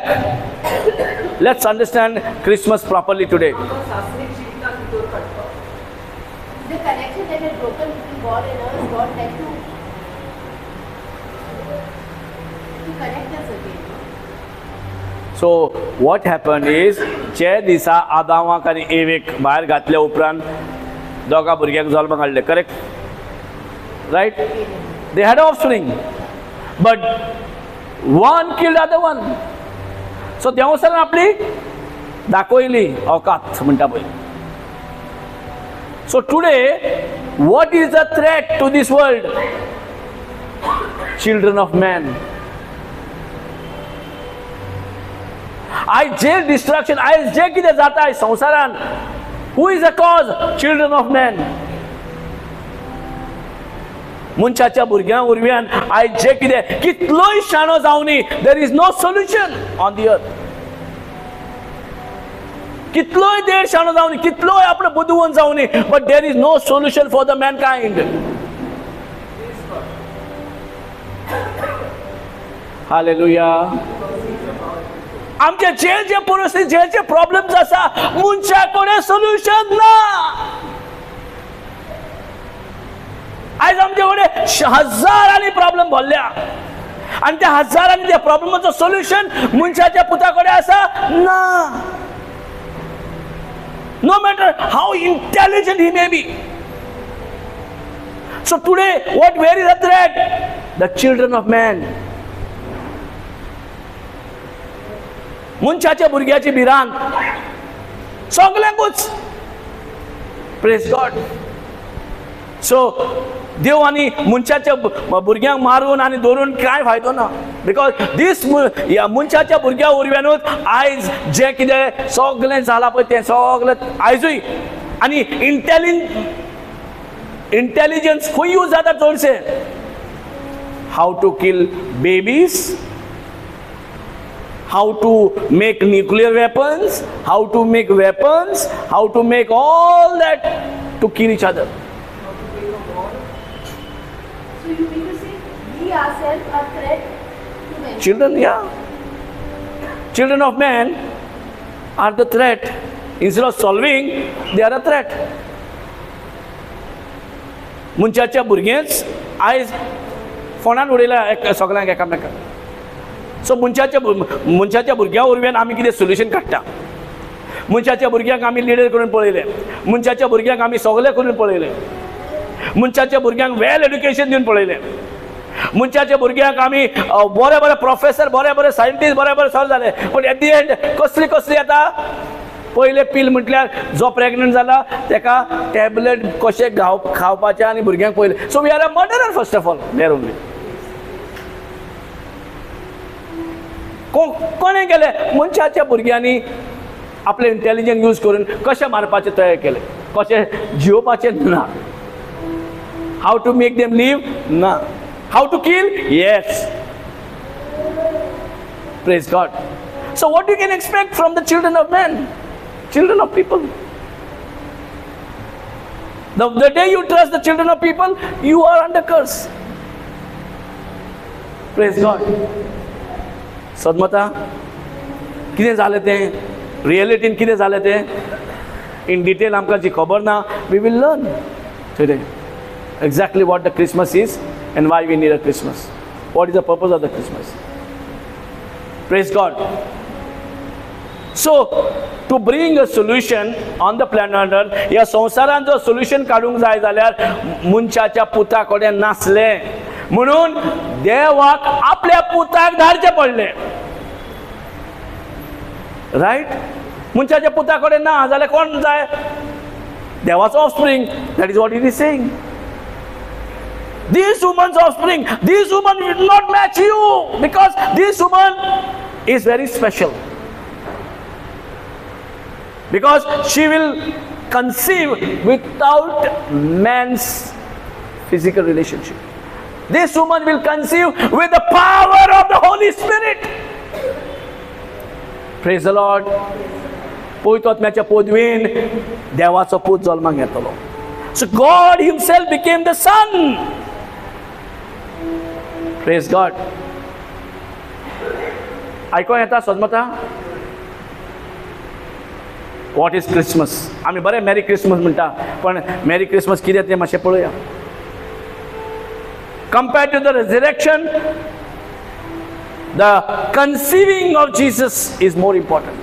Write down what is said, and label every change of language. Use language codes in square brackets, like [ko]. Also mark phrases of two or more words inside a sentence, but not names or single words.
[en] Let's understand Christmas properly today. The connection that had broken between God and us, God had to connect us again. So what happened is, [kok] जे दिसा आदामाक आनी एवेक भायर घातल्या उपरांत दोगा भुरग्यांक जल्माक हाडले, करेक्ट? [en] Right? They had offspring, but one killed other one. [kok] So देवासरान आपली दाखयली औकात म्हणटा पळय. [en] So today, what is the threat to this world? Children of man. [kok] आज जे डिस्ट्रक्शन, आज जे कितें जाता संवसारान, [en] who is the cause? Children of men. [kok] मनशाच्या भुरग्यां उरव्यान आयज जे कितें कितलोय शाणो जावनी [en] there is no solution on the earth. [kok] कितलोय देड शाणो जावनी कितलोय आपलो बुदवंत जावनी [en] but there is no solution for the mankind. [kok] हालेलुया. आमचे जे परिस्थिती जे प्रॉब्लेम्स आसा मनशा कडेन सोल्युशन ना. आयज आमचे कडेन हजारांनी प्रॉब्लेम भरल्या आनी त्या हजारांनी त्या प्रॉब्लेमाचो सोल्युशन मनशाच्या पुता कडेन आसा ना. [en] No matter how intelligent he may be. So today, where is the threat? The children of man. [kok] मनशाच्या भुरग्याची भिरांत सगळ्यांकूच. [en] Praise God. [kok] सो देव आनी मनशाच्या भुरग्यांक मारून आनी धरून कांय फायदो ना. [en] because this [kok] ह्या मनशाच्या भुरग्या उरव्यानूच आयज जे कितें सगळें जालां पळय तें सगळें आयजूय. आनी इंटेलिजन्स खंय यूज जाता चडशे. [en] how to kill babies, how to make nuclear weapons, how to make weapons, how to make all that to kill each other. So you mean to say we ourselves are threat to men? Children, yeah. Children of man are the threat. Instead of solving, they are a threat. [kok] मनशाच्या भुरगेंच आयज फोंडान उडयल्या सगळ्यांक एकामेकांक. सो मनशाच्या भुरग्या उरव्यान आमी कितें सोल्युशन काडटा. मनशाच्या भुरग्यांक आमी लिडर करून पळयले, मनशाच्या भुरग्यांक आमी सगळे करून पळयले, मनशाच्या भुरग्यांक [en] well education [kok] दिवन पळयले, मनशाच्या भुरग्यांक आमी बरे बरे प्रोफेसर बरे बरे सायंटिस्ट बरे बरे सगळे जाले. पूण [en] at the end [kok] कसली येता. पयले पील म्हटल्यार जो प्रेग्नंट जाला तेका टॅबलेट कशें खावपाचें आनी भुरग्यांक पळयलें. [en] So we are a murderer first of all there only. [kok] कोणें केलें मनशाच्या भुरग्यांनी आपले इंटेलिजन्स यूज करून कशें मारपाचें तयार केलें. कशें जिवपाचें ना. [en] how to make them live [kok] ना. [en] how to kill yes. Praise God. So what you can expect from the children of man, children of people. The day you trust the children of people, you are under curse. Praise God. [kok] सदमता कितें जालें तें रियलिटीन कितें जालें तें [en] in detail [kok] आमकां जी खबर ना. [en] We will learn today exactly what the Christmas is and why we need a Christmas. What is the purpose of the Christmas? Praise God. So to bring a solution on the planet Earth, [kok] ह्या संवसारान जो सोल्युशन काडूंक जाय जाल्यार मनशाच्या पुता कडेन नासलें म्हणून देवाक आपल्या पुताक धाडचें पडलें. रायट. मनशाच्या पुता कडेन ना जाल्यार कोण जाय. देवाचो ऑफस्प्रिंग. [en] That is what it is saying. This woman's offspring, this woman will not match you because this woman is very special. Because she will conceive without man's physical relationship. This woman will conceive with the power of the Holy Spirit. Praise the Lord. [kok] पवित्रात्म्याच्या पदवीन देवाचो पूत जल्माक येतलो. [en] So God himself became the son. Praise God. [kok] आयकोंक येता सदमता. [en] What is Christmas. [kok] आमी बरें [en] Merry Christmas [kok] म्हणटा पण [en] Merry Christmas [kok] कितें तें मातशें पळोवया. [en] Compared to the resurrection, the conceiving of Jesus is more important.